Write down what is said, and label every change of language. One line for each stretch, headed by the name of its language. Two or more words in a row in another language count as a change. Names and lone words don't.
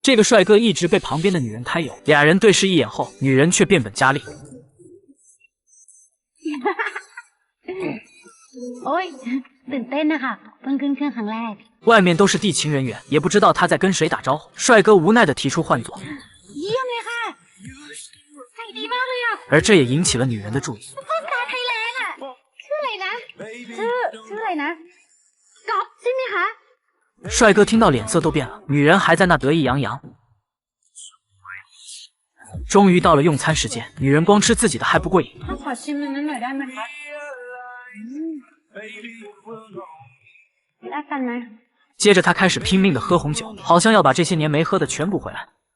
Chinese: 这个帅哥一直被旁边的女人揩油，俩人对视一眼后，女人却变本加厉。
Thai: ตื่นเต้นนะคะเพิ่งขึ้นเครื่องครั้งแรก
Chinese: 外面都是地勤人员，也不知道他在跟谁打招呼。帅哥无奈地提出换座，
Thai: เยี่ยมเลยค่ะใจดีมากเลยอ่ะ
Chinese: 而这也引起了女人的注意。
Thai: พ่อตาไทยแลนด์อ่ะชื่ออะไรนะชื่ออะไรนะก๊อฟใช่ไหมคะ
Chinese: 帅哥听到脸色都变了，女人还在那得意洋洋。终于到了用餐时间，女人光吃自己的还不过瘾。
Thai: ขอชิมนั้นหน่อยได้ไหมคะแลกกันไหม
Chinese: 接着他开始拼命的喝红酒，好像要把这些年没喝的全补回来。